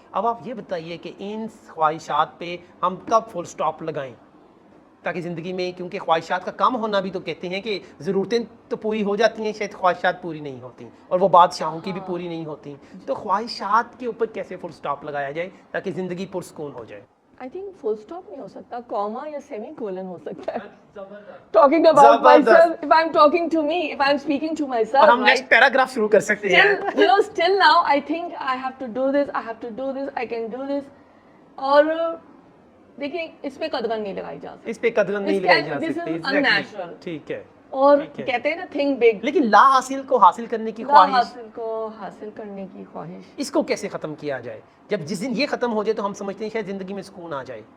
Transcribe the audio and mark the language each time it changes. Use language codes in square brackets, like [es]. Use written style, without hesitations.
[ur] اب آپ یہ بتائیے کہ ان خواہشات پہ ہم کب فل سٹاپ لگائیں تاکہ زندگی میں, کیونکہ خواہشات کا کم ہونا بھی تو کہتے ہیں کہ ضرورتیں تو پوری ہو جاتی ہیں, شاید خواہشات پوری نہیں ہوتی, اور وہ بادشاہوں کی بھی پوری نہیں ہوتی. تو خواہشات کے اوپر کیسے فل سٹاپ لگایا جائے تاکہ زندگی پرسکون ہو جائے؟ [en] I think full stop [ur] نہیں ہو سکتا, کاما یا سیمی کولن ہو سکتا ہے. [en] Talking about myself, if I'm talking to me, if I'm speaking to myself, [ur] اور ہم نیکسٹ پیراگراف شروع کر سکتے ہیں. [en] Still now I think I have to do this, I have to do this, I can do this. [ur] اور دیکھیں اس پہ قدغن نہیں لگائی جا سکتی, اس پہ قدغن نہیں لگائی جا سکتی. [en] This is unnatural. [ur] ٹھیک ہے. اور کہتے ہیں نا [en] think big. [ur] لیکن لا حاصل کو حاصل کرنے کی خواہش, لا حاصل کو حاصل کرنے کی خواہش, اس کو کیسے ختم کیا جائے؟ جب جس دن یہ ختم ہو جائے تو ہم سمجھتے ہیں شاید زندگی میں سکون آ جائے.